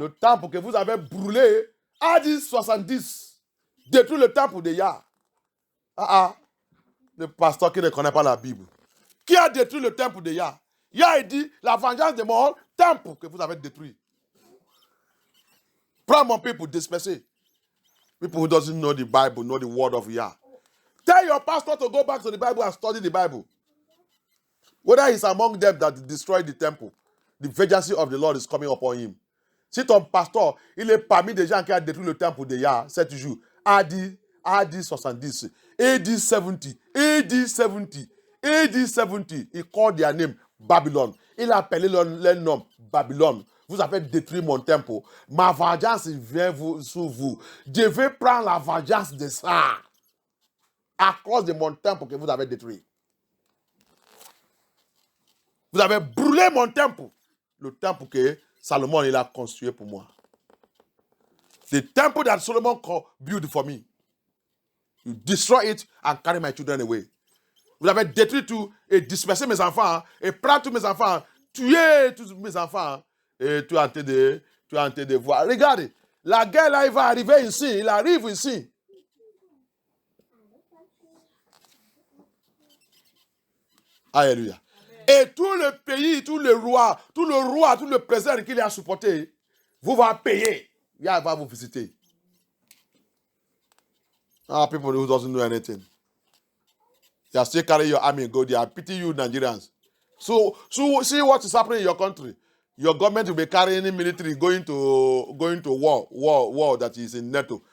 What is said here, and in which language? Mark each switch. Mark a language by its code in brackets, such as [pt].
[fr] Le temple que vous avez brûlé a dit 70. Détruit le temple de Yah. Le pasteur qui ne connaît pas la Bible. Qui a détruit le temple de Yah? Yah dit la vengeance de mon temple que vous avez détruit. Prends mon people disperser. [en] People who doesn't know the Bible, know the word of Yah. Tell your pastor to go back to the Bible and study the Bible. Whether he's among them that destroyed the temple, the vengeance of the Lord is coming upon him. [fr] Si ton pasteur, il est parmi des gens qui ont détruit le temple de Yah 7 jours, AD 70, AD 70, AD 70, AD 70, il [en] called their name [fr] Babylone. Il a appelé leur nom Babylone. Vous avez détruit mon temple. Ma vengeance vient sur vous. Je vais prendre la vengeance de ça. À cause de mon temple que vous avez détruit. Vous avez brûlé mon temple. Le temple que Salomon il a construit pour moi. [en] The temple that Solomon built for me. You destroy it and carry my children away. [fr] Vous avez détruit tout et dispersé mes enfants et prendre tous mes enfants, tuer tous mes enfants et tu es en train de voir. Regardez, la guerre là, il va arriver ici, il arrive ici. Alléluia. Et tout le pays, tout le roi, tout le président qu'il a supporté, vous va payer. Il va vous visiter. [en] People who doesn't know anything. You are still carrying your army and go there. I pity you, Nigerians. So see what is happening in your country. Your government will be carrying military going to war that is in NATO.